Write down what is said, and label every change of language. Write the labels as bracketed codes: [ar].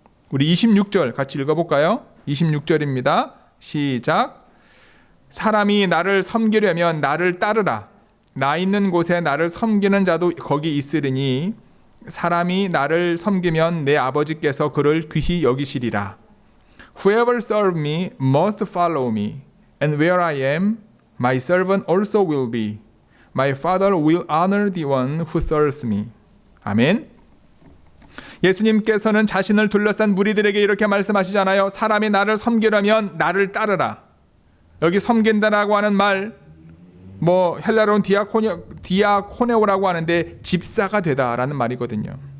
[ko] 우리 26절 같이 읽어볼까요? 26절입니다. 시작. 사람이 나를 섬기려면 나를 따르라. 나 있는 곳에 나를 섬기는 자도 거기 있으리니 사람이 나를 섬기면 내 아버지께서 그를 귀히 여기시리라. [en] Whoever serve me must follow me, and where I am, my servant also will be. My Father will honor the one who serves me. [ko] 아멘. 예수님께서는 자신을 둘러싼 무리들에게 이렇게 말씀하시잖아요. 사람이 나를 섬기려면 나를 따르라. 여기 섬긴다라고 하는 말, 헬라로는 디아코네오라고 하는데 집사가 되다라는 말이거든요.